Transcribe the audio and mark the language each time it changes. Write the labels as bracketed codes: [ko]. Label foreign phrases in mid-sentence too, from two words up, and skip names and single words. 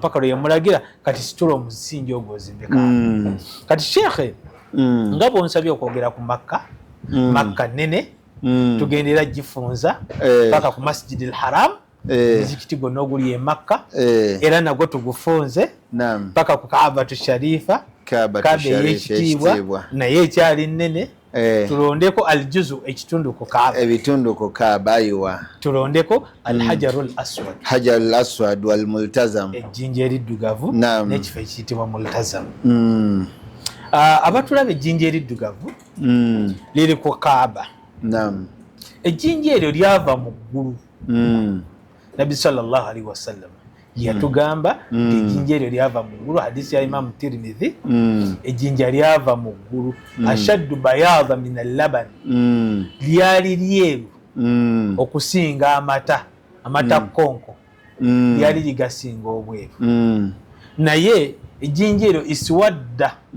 [lg] paka lwe yamulagira kati situla omusingi ogwo ozimbe Kaaba kati Sheikh nga bw'onsabye okwogera ku Makka nene tugendera gifunza paka ku Masjid al-Haram muzikiti gwonna oguli e Makka era nagwo tugufunze paka ku Kaabatu Sharifa Kaaba ey'ekitiibwa naye ekyali nnene tulondeko aljuzu ekitundu ku Kaaba ebitundu ku Kaaba ayiwa tulondeko alhajarul aswad [ar] الحجر الأسود والملتزم [lg] ejjinja eriddugavu n'ekifo ekiyitibwa multazam abatulaba ejjinja eriddugavu liri ku Kaaba ejjinja eryo lyava mu ggulu Nabi [ar] صلى الله عليه وسلم [lg] yatugamba ejjinja eryo lyava mu ggulu hadisi ya Imam Tirmidhi ejjinja lyava mu ggulu [ar] أشد بياضا من اللبن [lg] lyali lyeru okusinga amata konko lyali ligasinga obweru naye ejjinja eryo iswadda